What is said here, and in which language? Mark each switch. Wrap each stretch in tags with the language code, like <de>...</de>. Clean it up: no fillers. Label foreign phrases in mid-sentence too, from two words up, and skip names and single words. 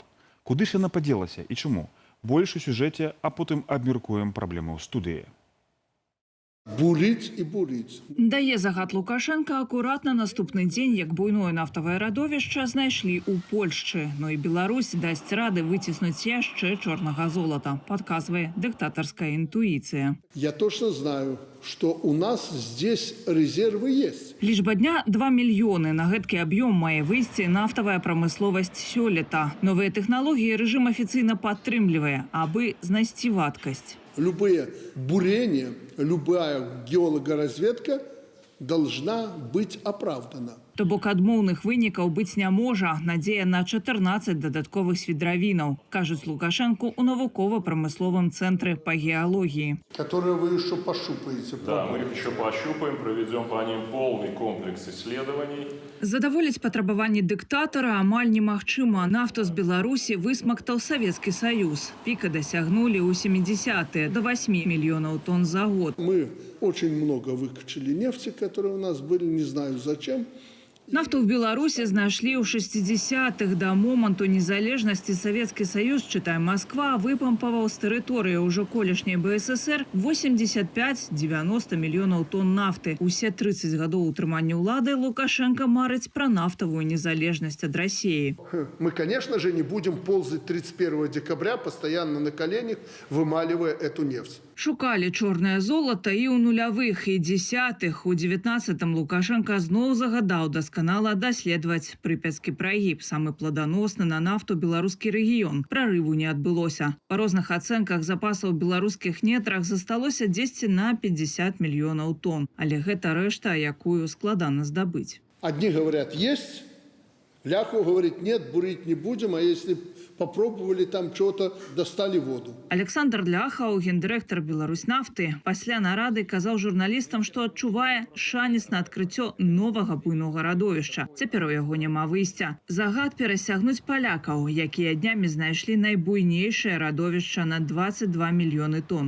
<be>Куды ж яна падзелася і чаму? Больш у сюжэце, а потым абмяркуем праблему ў студыі.</be> <ru>Бурить и бурить.</ru> <be>Дае загад Лукашенка акуратна наступны дзень, як буйное нафтавае радовішча знайшлі ў Польшчы. Но і Беларусь дасць рады выціснуць яшчэ чорнага золата, падказвае дыктатарская інтуіцыя.</be> <ru>Я точно знаю, что у нас здесь резервы есть.</ru> <be>Лічба дня 2 мільёны. На гэткі аб'ём мае выйсці нафтавая прамысловасць сёлета. Новыя тэхналогіі рэжым афіцыйна падтрымлівае, абы знайсці вадкасць.</be> <ru>Любые бурения, любая геологоразведка должна быть оправдана.</ru> <be>То бок адмоўных вынікаў быць не можа. Надзея на 14 дадатковых свідравінаў, кажуць Лукашенку ў навукова-прамысловым цэнтры па геалогіі.</be> <ru>Которые вы еще пощупаете. Да, мы их еще пощупаем, проведем по ним полный комплекс исследований.</ru> <be>Задаволіць патрабаванні дыктатара амаль немагчыма. Нафту з Беларусі высмактаў Савецкі Саюз. Піка дасягнулі ў 70-е до 8 мільёнаў тонн за год.</be> <ru>Мы очень много выкачали нефти, которые у нас были, не знаю зачем.</ru> <be>Нафту в Беларуси знайшлі ў 60-х. До моманту незалежнасці Савецкі Саюз, читай Москва, выпампаваў з тэрыторыі ўжо колішняй БССР 85-90 мільёнаў тонн нафты. Усе 30 гадоў утрымання ўлады Лукашенко марыць пра нафтавую незалежнасць ад России.</be> <ru>Мы, конечно же, не будем ползать 31 декабря, постоянно на коленях, вымаливая эту нефть.</ru> <be>Шукалі чорнае золата і ў нулявых, і дзесятых. У 19-м Лукашенко зноў загадаў дасканала даследаваць Прыпяцкі прагіб, самы пладаносны на нафту беларускі рэгіён. Прарыву не адбылося. Па розных ацэнках запасаў у беларускіх нетрах засталося 10 на 50 мільёнаў тонн. Але гэта рэшта, якую складана здабыць.</be> <ru>Одни говорят есть, Ляху говорит, нет, бурить не будем, а если попробовали там чего-то, достали воду.</ru> <be>Александр Ляхаў, гендырэктар Беларусьнафты, пасля нарады казаў журналістам, што адчувае шанец на адкрыццё новага буйнога радовішча. Цяпер у яго няма выйсця. Загад перасягнуць палякаў, якія днямі знайшлі найбуйнейшае радовішча на 22 мільёны тонн.</be>